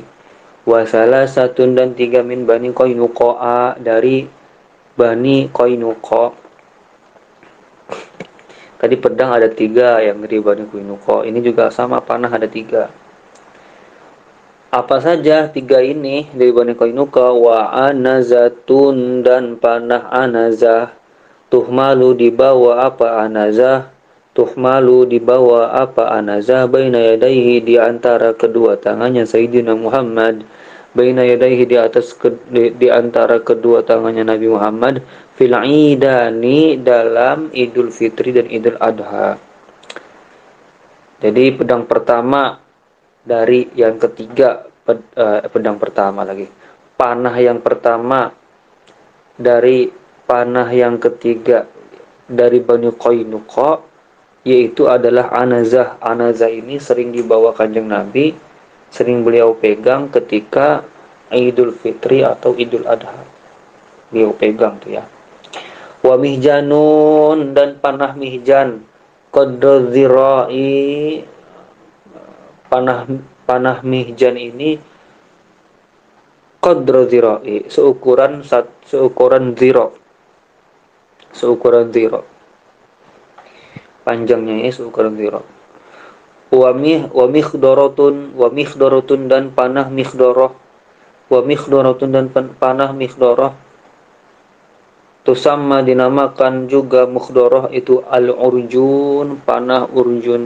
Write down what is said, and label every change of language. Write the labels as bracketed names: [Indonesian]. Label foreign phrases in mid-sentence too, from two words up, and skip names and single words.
[Arabic] وثلاثة, [Indonesian] dan 3 min Bani Qainuqa, dari Bani Qainuqa. Tadi pedang ada 3 yang dari Bani Qainuqa. Ini juga sama, panah ada 3. Apa saja 3 ini dari Bani Qainuqa? [Arabic] وعنزة, [Indonesian] dan panah anazah. Tuhmalu, dibawa apa anazah? Tuhmalu, dibawa apa anazah? [Arabic] بين يديه, [Indonesian] di antara kedua tangannya Sayyidina Muhammad. [Arabic] بين يديه, [Indonesian] di antara kedua tangannya Nabi Muhammad. [Arabic] في العيدين, [Indonesian] dalam Idul Fitri dan Idul Adha. Jadi pedang pertama dari yang ketiga, pedang pertama lagi. Panah yang pertama dari panah yang ketiga dari Bani Qainuqa, yaitu adalah anazah. Anazah ini sering dibawa Kanjeng Nabi, sering beliau pegang ketika Idul Fitri atau Idul Adha. Beliau pegang tuh ya. [Arabic] ومحجن, [Indonesian] dan panah mihjan. [Arabic] قدر ذراع, [Indonesian] panah mihjan ini [Arabic] قدر ذراع, [Indonesian] seukuran zira. Seukuran zira. Panjangnya ini seukuran zira. [Arabic] ومخصرة, [Indonesian] dan panah mikhdarah. [Arabic] ومخصرة, [Indonesian] dan panah mikhdarah. Tusamma, dinamakan juga mukhdarah itu al-urjun, panah urjun.